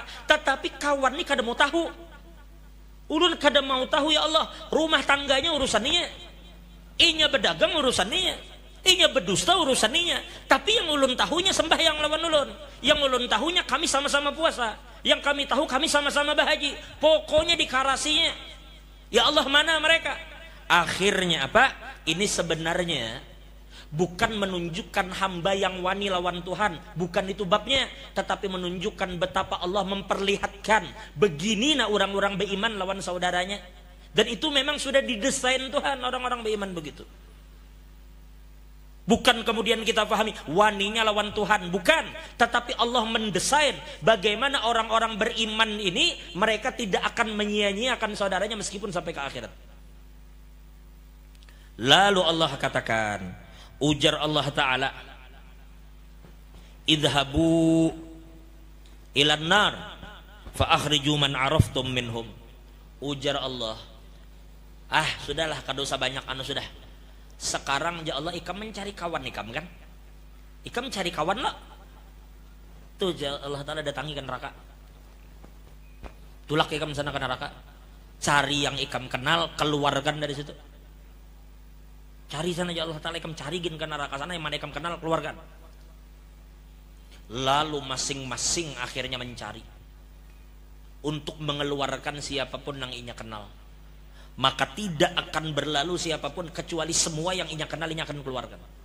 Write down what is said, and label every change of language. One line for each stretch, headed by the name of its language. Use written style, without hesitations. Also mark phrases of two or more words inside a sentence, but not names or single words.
Banjar: Tetapi kawan ini kada mau tahu. Ulun kada mau tahu ya Allah, rumah tangganya urusannya, inya berdagang urusannya, inya berdusta urusannya. Tapi yang ulun tahunya sembahyang lawan ulun, yang ulun tahunya kami sama-sama puasa, yang kami tahu kami sama-sama bahaji. Pokoknya dikarasinya,
Indonesian: ya Allah mana mereka? Akhirnya apa? Ini sebenarnya bukan menunjukkan hamba yang wani lawan Tuhan, bukan itu babnya, tetapi menunjukkan betapa Allah memperlihatkan begini nah orang-orang beriman lawan saudaranya. Dan itu memang sudah didesain Tuhan orang-orang beriman begitu. Bukan kemudian kita pahami waninya lawan Tuhan, bukan, tetapi Allah mendesain bagaimana orang-orang beriman ini mereka tidak akan menyia-nyiakan saudaranya meskipun sampai ke akhirat. Lalu Allah katakan, ujar Allah Ta'ala,
Arabic: اذهبوا إلى النار فأخرجوا من عرفتم منهم.
Banjar: Ujar Allah, sudahlah kadosa banyak sudah. Sekarang ya Allah ikam mencari kawan ikam kan? Ikam mencari kawan lah. Tuh Allah Ta'ala datangi ke neraka. Tulak ikam sana ke neraka. Cari yang ikam kenal, keluarkan dari situ. Cari sana ya Allah Ta'ala, ikam carigin ke neraka sana yang mana ikam kenal, keluarkan.
Indonesian: Lalu masing-masing akhirnya mencari untuk mengeluarkan siapapun yang inya kenal. Maka tidak akan berlalu siapapun kecuali semua yang inya kenal inya akan keluarkan.